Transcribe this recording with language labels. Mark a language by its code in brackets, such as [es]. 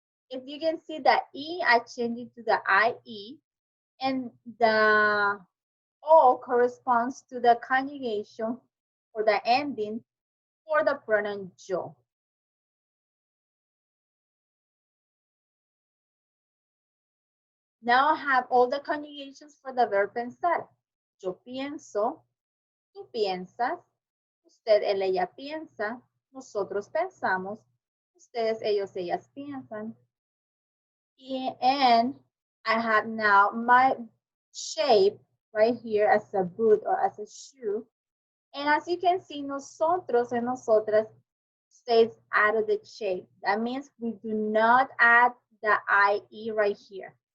[en] If you can see the E, I change it to the IE, and the O corresponds to the conjugation or the ending for the pronoun yo. Now I have all the conjugations for the verb pensar. [es] Yo pienso, tú piensas, usted, él, ella piensa, nosotros pensamos, ustedes, ellos, ellas piensan. [en] And I have now my shape right here as a boot or as a shoe. And as you can see, nosotros and nosotras stays out of the shape. That means we do not add the IE right here.